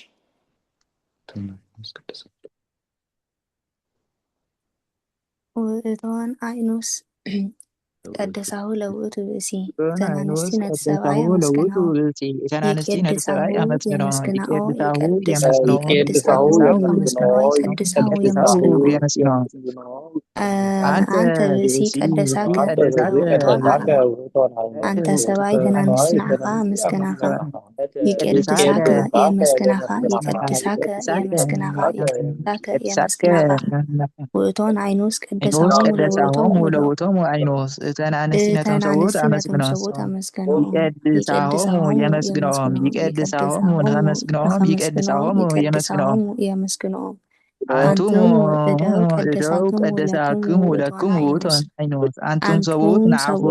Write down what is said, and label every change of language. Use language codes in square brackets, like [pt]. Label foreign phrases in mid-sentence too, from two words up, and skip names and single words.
[gez] ወእቶን አይኑስ ቀደሳሁ ለውእቱ ብእሲ ወቶን አይኑስ [ti] ተናነስቲ ነተሰብአይ [gez] ቀደሳሁ ለውእቱ [ti] አመስግናሁ ብእሲ ተናነስቲ ነተሰብአይ [gez] ይቄድሳሁ [ti] አመስግኖ የመስግናኦ [gez] ይቄድሳሁ ይቀድሳሁ [ti] የመስግኖ የመስግናኦ ይቀድሳሁ [gez] ይቀድሳሁ [ti] የመስግናኦ የመስግኖ [gez] አንተ ብእሲ ቀደሳከ [ti] አንተ ሰብአይ ተናንስ ንዓኻ መስገናኻ [gez] ይቄድሳከ የመስግናኻ ይቀድሳከ የመስግናኻ ይቀድሳከ የመስግናኻ ውእቶን አይኑስ ቀደሳሆሙ ለውእቶሙ ለውእቶሙ አይኑስ [ti] እተን አንስቲ ነቶም ሰብኡት አመስግኖም ይቀድሳሆሙ የመስግኖም ይቀድሳሆሙ ንኸመስግኖም ይቀድሳሆሙ የመስግኖም [gez] አንቱም እደው ቀደሳክሙ ለክሙ ውእቶን አይኖት [ti] አንቱም ሰብኡት ንዓኹም